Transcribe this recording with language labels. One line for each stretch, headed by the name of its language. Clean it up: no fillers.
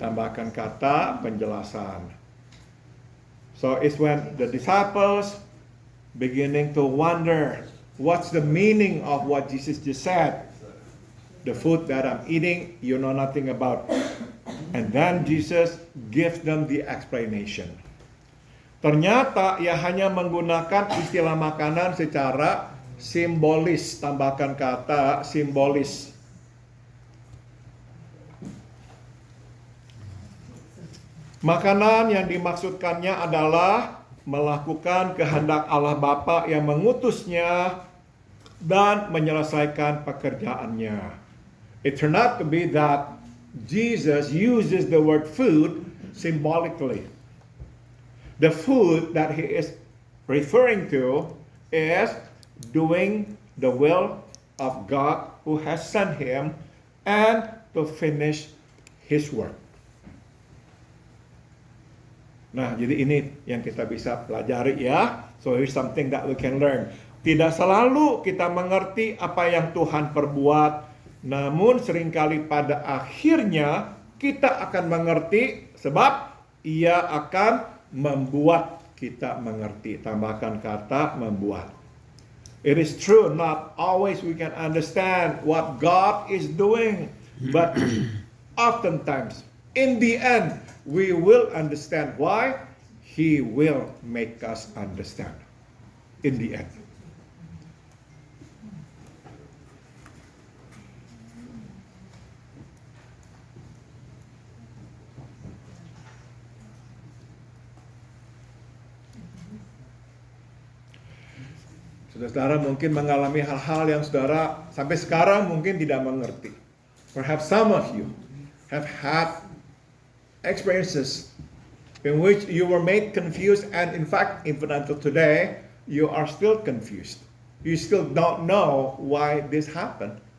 Indonesian: Tambahkan kata penjelasan.
English: So it's when the disciples beginning to wonder, what's the meaning of what Jesus just said? The food that I'm eating, you know nothing about. And then Jesus gives them the explanation.
Indonesian: Ternyata ia hanya menggunakan istilah makanan secara simbolis. Tambahkan kata simbolis. Makanan yang dimaksudkannya adalah melakukan kehendak Allah Bapa yang mengutusnya dan menyelesaikan pekerjaannya.
English: It turned out to be that Jesus uses the word food symbolically. The food that he is referring to is doing the will of God who has sent him and to finish his work.
Indonesian: Nah, jadi ini yang kita bisa pelajari ya.
English: So here's something that we can learn.
Indonesian: Tidak selalu kita mengerti apa yang Tuhan perbuat, namun seringkali pada akhirnya kita akan mengerti sebab Ia akan membuat kita mengerti. Tambahkan kata membuat.
English: It is true, not always we can understand what God is doing, but oftentimes, in the end, we will understand why. He will make us understand in the end.
Indonesian: Saudara mungkin mengalami hal-hal yang saudara sampai sekarang mungkin tidak mengerti.
English: Perhaps some of you have had experiences in which you were made confused, and in fact, even until today, you are still confused. You still don't know why this happened.